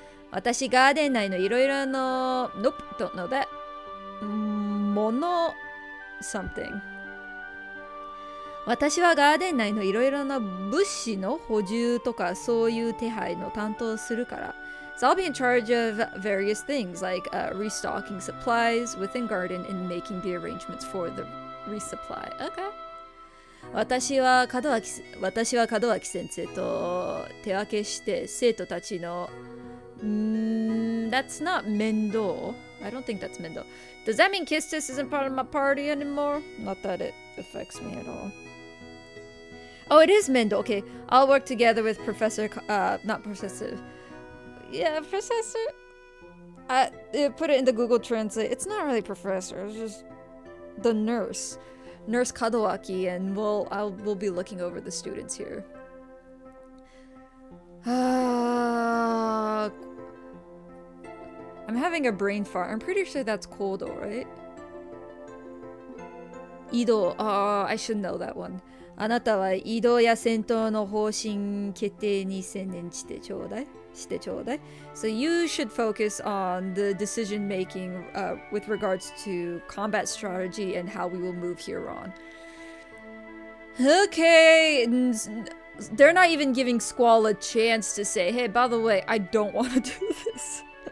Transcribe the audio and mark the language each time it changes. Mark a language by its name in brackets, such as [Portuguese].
[Japanese] 私ガーデン内のいろいろの [English] Nope, don't know that. もの something. [Japanese] 私はガーデン内のいろいろな物資の補充とかそういう手配の担当するから。 [English] So I'll be in charge of various things like restocking supplies within garden and making the arrangements for the resupply. Okay. [Japanese] 私は門脇先生と手分けして生徒たちの [English] that's not [Japanese] 面倒. [English] I don't think that's 面倒. Does that mean Kistis isn't part of my party anymore? Not that it affects me at all. Oh, it is Mendel. Okay, I'll work together with Professor, not Professor. Yeah, Professor. Put it in the Google Translate. It's not really Professor. It's just the nurse, Nurse Kadowaki, and we'll be looking over the students here. I'm having a brain fart. I'm pretty sure that's Kodo, right? Ido. I should know that one. [Japanese] あなたは移動や戦闘の方針決定に専念してちょうだい。 [English] So you should focus on the decision making with regards to combat strategy and how we will move here on. Okay, they're not even giving Squall a chance to say, hey, by the way, I don't want to do this.